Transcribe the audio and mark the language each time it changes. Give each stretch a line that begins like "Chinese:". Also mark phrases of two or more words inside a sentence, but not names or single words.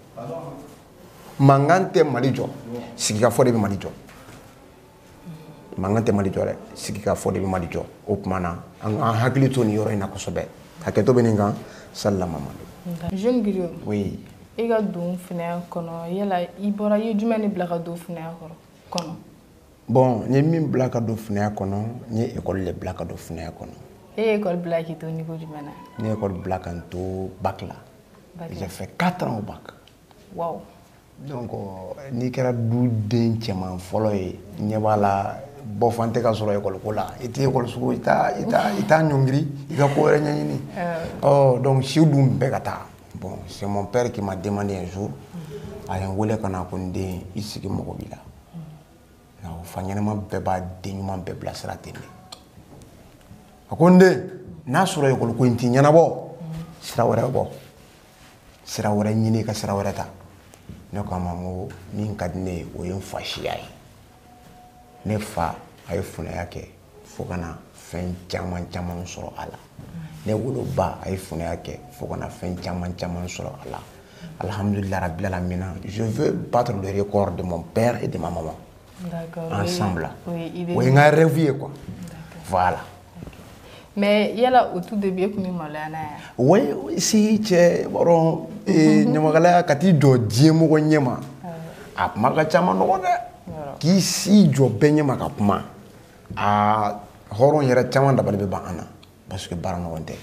Bambara: mankan tɛ Mali jɔ sigikafɔ de bɛ Mali jɔ mankan tɛ Mali jɔ dɛ sigikafɔ de bɛ Mali jɔ o tuma na an hakili to nin yɔrɔ in na kosɛbɛ hakɛto bɛ nin kan salila Mamadu
French: jeune griot oui
Bambara: i ka don finɛ kɔnɔ yala i bɔra i ye jumɛn de bila ka don finɛ kɔnɔ bon n ye min bila ka don finɛ kɔnɔ n ye école de bila ka don finɛ kɔnɔ e ye école bila k'i to niveau jumɛn na n ye école bila ka n to bac la
French: j'ai fait 4 ans au bac wow
Bambara: donc n'i kɛra duden cɛman fɔlɔ ye ɲɛ b'a la bɔfan tɛ ka sɔrɔ école ko la i tɛ école sugu i t'a ɲɔngiri i ka ko wɛrɛ ɲɛɲini donc siw dun bɛɛ ka taa bon
French: c'est mon père qui m'a demandé un jour
Bambara: a ye n wele ka na ko n den i sigi mɔgɔ b'i la fa ɲɛnama bɛɛ b'a den ɲuman bɛɛ bilasira ten de a ko n den n'a sɔrɔ école ko in t'i ɲɛnabɔ sira wɛrɛ bɔ sira wɛrɛ ɲini i ka sira wɛrɛ ta ne ko a ma n ko min ka di ne ye o ye n fa siya ye ne fa a ye funɛya kɛ fo ka na fɛn caman caman sɔrɔ a la ne woloba a ye funɛya kɛ fo ka na fɛn caman caman sɔrɔ a la
Arabic: الحمد لله رب العالمين
French: je veux battre le record de mon père et de ma maman ensemble
Bambara: o ye n ka rêve ye
French: quoi voilà
Bambara: mais yala
French: au tout début
Bambara: e kun bɛ maloya n'a ye oui si cɛ bɔrɔ ɲamakalaya ka t'i jɔ diɲɛmɔgɔ ɲɛma a kuma ka caman nɔgɔ dɛ k'i si jɔ bɛɛ ɲɛma ka kuma a hɔrɔn yɛrɛ caman dabali bɛ ban an na
French: parce que
Bambara: baara ɲɔgɔn tɛ